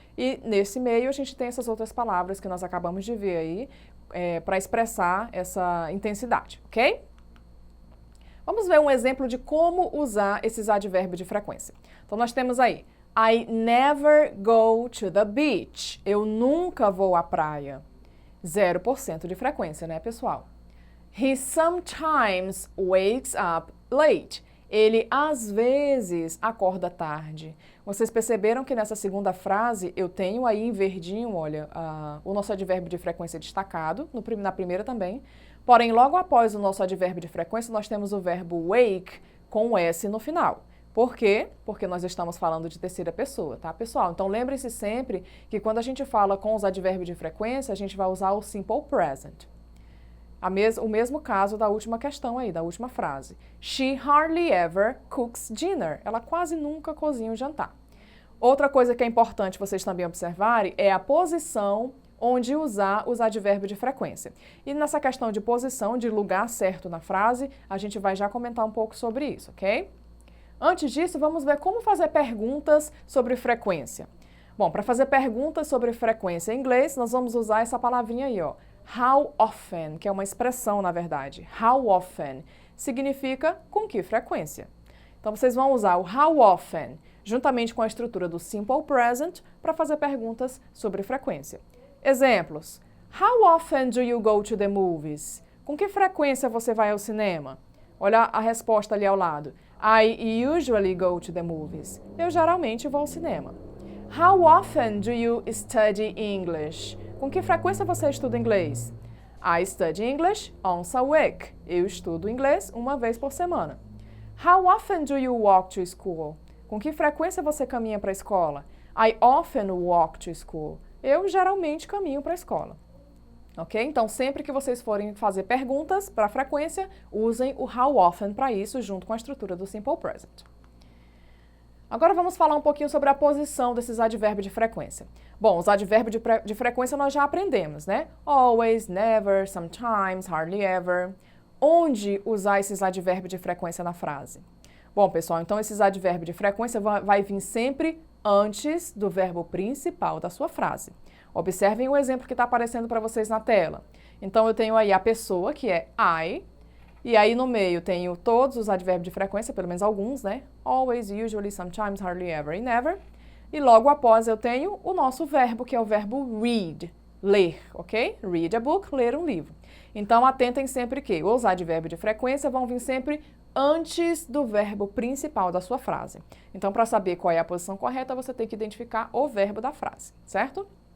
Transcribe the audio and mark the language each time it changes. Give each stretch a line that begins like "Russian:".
Portuguese: E nesse meio a gente tem essas outras palavras que nós acabamos de ver aí para expressar essa intensidade, ok? Vamos ver um exemplo de como usar esses advérbios de frequência. Então, nós temos aí
English: I never go to the beach.
Portuguese: Eu nunca vou à praia. 0% de frequência, né, pessoal?
English: He sometimes wakes up late.
Portuguese: Ele, às vezes, acorda tarde. Vocês perceberam que nessa segunda frase eu tenho aí em verdinho, olha, o nosso advérbio de frequência destacado, na primeira também. Porém, logo após o nosso advérbio de frequência, nós temos o verbo wake com o S no final. Por quê? Porque nós estamos falando de terceira pessoa, tá, pessoal? Então, lembre-se sempre que quando a gente fala com os advérbios de frequência, a gente vai usar o simple present. O mesmo caso da última questão aí, da última frase.
English: She hardly ever cooks dinner.
Portuguese: Ela quase nunca cozinha o jantar. Outra coisa que é importante vocês também observarem é a posição onde usar os advérbios de frequência. E nessa questão de posição, de lugar certo na frase, a gente vai já comentar um pouco sobre isso, ok? Antes disso, vamos ver como fazer perguntas sobre frequência. Bom, para fazer perguntas sobre frequência em inglês, nós vamos usar essa palavrinha aí, ó. How often, que é uma expressão, na verdade. How often significa com que frequência. Então, vocês vão usar o how often, juntamente com a estrutura do simple present, para fazer perguntas sobre frequência. Exemplos.
English: How often do you go to the movies?
Portuguese: Com que frequência você vai ao cinema? Olha a resposta ali ao lado.
English: I usually go to the movies.
Portuguese: Eu geralmente vou ao cinema.
English: How often do you study English?
Portuguese: Com que frequência você estuda inglês?
English: I study English once a week.
Portuguese: Eu estudo inglês uma vez por semana.
English: How often do you walk to school?
Portuguese: Com que frequência você caminha para a escola?
English: I often walk to school.
Portuguese: Eu geralmente caminho para a escola. Ok? Então, sempre que vocês forem fazer perguntas para a frequência, usem o how often para isso, junto com a estrutura do Simple Present. Agora vamos falar um pouquinho sobre a posição desses advérbios de frequência. Bom, os advérbios de frequência nós já aprendemos, né?
English: Always, never, sometimes, hardly ever.
Portuguese: Onde usar esses advérbios de frequência na frase? Bom, pessoal, então esses advérbios de frequência vai vir sempre antes do verbo principal da sua frase. Observem o exemplo que está aparecendo para vocês na tela. Então, eu tenho aí a pessoa, que é I, e aí no meio tenho todos os advérbios de frequência, pelo menos alguns, né?
English: Always, usually, sometimes, hardly ever e never.
Portuguese: E logo após eu tenho o nosso verbo, que é o verbo read, ler, ok? Read a book, ler um livro. Então, atentem sempre que os advérbios de frequência vão vir sempre antes do verbo principal da sua frase. Então, para saber qual é a posição correta, você tem que identificar o verbo da frase, certo?